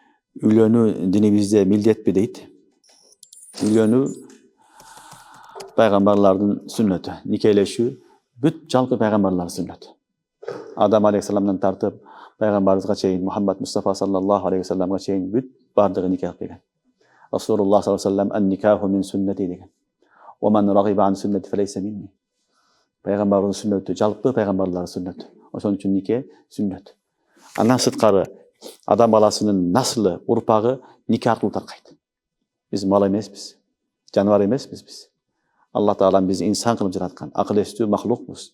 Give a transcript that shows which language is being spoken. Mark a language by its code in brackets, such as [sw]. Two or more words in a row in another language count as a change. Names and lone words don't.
[ky] Үйлөнүү динибизде милдетпи дейт. Үйлөнүү пайгамбарлардын сүннөтү. Никелешүү бүт жалпы пайгамбарлардын сүннөтү. Адам алейхисаламдан тартып пайгамбарыбызга чейин, Мухаммад Мустафа [ar] صلى الله عليه وسلم [ky] чейин бүт бардыгы никах деген. [ar] رسول الله صلى الله عليه وسلم النكاح من سنتي деген. ومن رغب عن سنتي فليس مني. [ky] Пайгамбардын сүннөтү жалпы пайгамбарлардын сүннөтү. Ошон үчүн нике сүннөт. Андан сырткары адам баласынын наслы, урпагы нике аркылуу таркайт. Биз мал эмеспиз, жаныбар эмеспиз биз. Алла Таалам бизди инсан кылып жараткан, акыл эстүү махлукпуз.